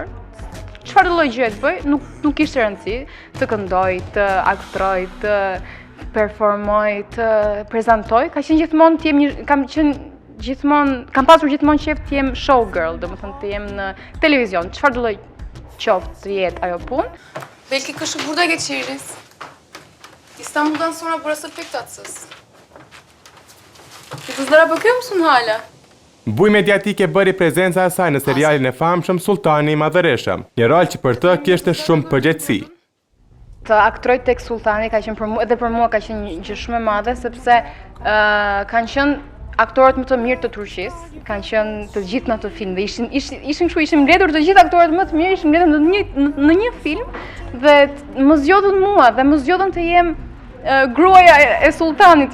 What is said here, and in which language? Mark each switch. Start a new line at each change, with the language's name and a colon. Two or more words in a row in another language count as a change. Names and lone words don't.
Albanian: Çfarë lloj gjëje të bëj, nuk kishte rëndësi, të këndoj, të aktroj, të performoj, të prezantoj, kam pasur gjithmonë qejf të jem showgirl, domethënë të jem në televizion, çfarë do lloj qoftë të jetë ajo punë.
Turkish: Belki kışı burada geçiririz. İstanbul'dan sonra burası pek tatsız. Kızlara bakıyor musun hala?
Albanian: Buj mediatike bëri prezenca e saj në serialin e famshëm Sultani I Madhëreshëm, një rol që për të kishte shumë përgjegjësi. Të aktroj tek Sultani ka qenë edhe për mua ka qenë një gjë shumë e madhe sepse kanë qenë aktorët më të mirë të Turqisë, kanë qenë të gjithë në atë film dhe ishim mbledhur të gjithë aktorët më të mirë, ishim mbledhur në një film dhe më zgjodhën mua dhe më zgjodhën të jem gruaja e Sultanit.